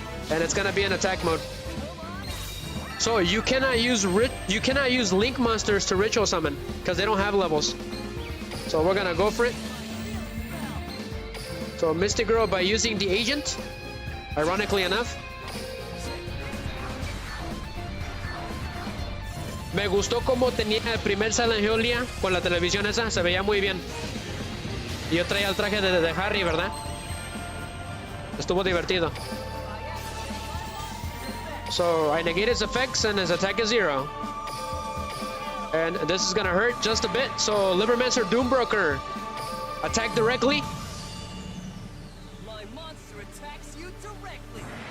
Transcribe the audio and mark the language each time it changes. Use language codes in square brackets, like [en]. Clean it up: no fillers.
[en] And it's gonna be in attack mode. So you cannot use link monsters to ritual summon because they don't have levels. So we're gonna go for it. So Mystic Girl by using the agent, ironically enough. [es] Me gustó cómo tenía el primer Silent Hill, Lía, con la televisión esa, se veía muy bien. Y yo traía el traje de Harry, ¿verdad? Estuvo divertido. [en] So I negate his effects and his attack is 0. And this is gonna hurt just a bit. So LIBROMANCER Doombroker, attack directly. My monster attacks you directly.